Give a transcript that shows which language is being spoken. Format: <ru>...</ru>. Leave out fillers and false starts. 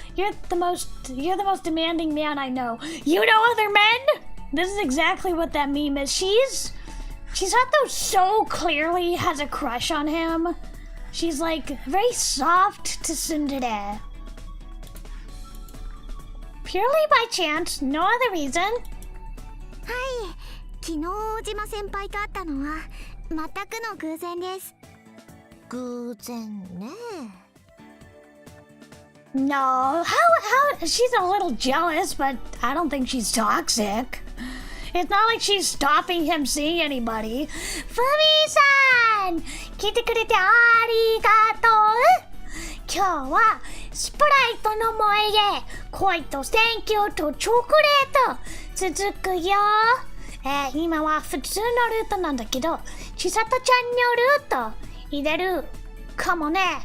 <en>You're the most demanding man I know. You know other men? This is exactly what that meme is. She's so clearly has a crush on him. She's like very soft to tsundere. Purely by chance, no other reason.</en> <ja>はい、昨日大島先輩と会ったのは全くの偶然です。偶然ね。</ja> <en>No, how she's a little jealous, but I don't think she's toxic. It's not like she's stopping him seeing anybody. Fumi-san!</en> <ja>来てくれてありがとう。今日はスプライトの萌えで恋と選挙とチョコレート続くよ。今は普通のルートなんだけど、千里ちゃんのルート入れるかもね。</ja>